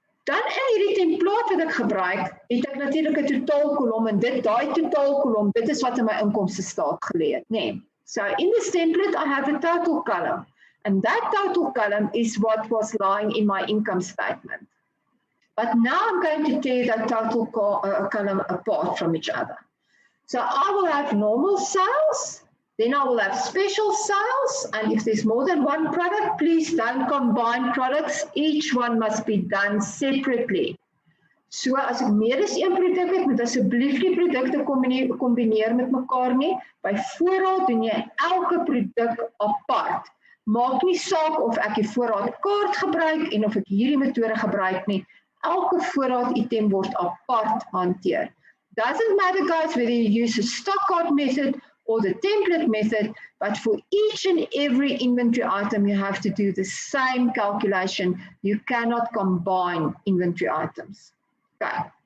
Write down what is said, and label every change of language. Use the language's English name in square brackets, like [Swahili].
[Afrikaans] Dan in hierdie template wat ek gebruik, het ek natuurlik 'n totaalkolom en daai totaalkolom, dit is wat in my inkomstestaat gelê het, nee. [English] So in this template I have a total column, and that total column is what was lying in my income statement. But now I'm going to tear that total column apart from each other. So I will have normal sales, then I will have special sales, and if there's more than one product, please don't combine products. Each one must be done separately. [Afrikaans] So as ek meer as een produk het, moet asseblief die produkte kombineer met mekaar nie. By voorraad doen jy elke produk apart. Maak nie saak of ek die voorraadkaart gebruik en of ek hierdie metode gebruik nie. Elke voorraad item word apart hanteer. [English] Doesn't matter, guys, whether you use a stock card method or the template method, but for each and every inventory item, you have to do the same calculation. You cannot combine inventory items. Okay.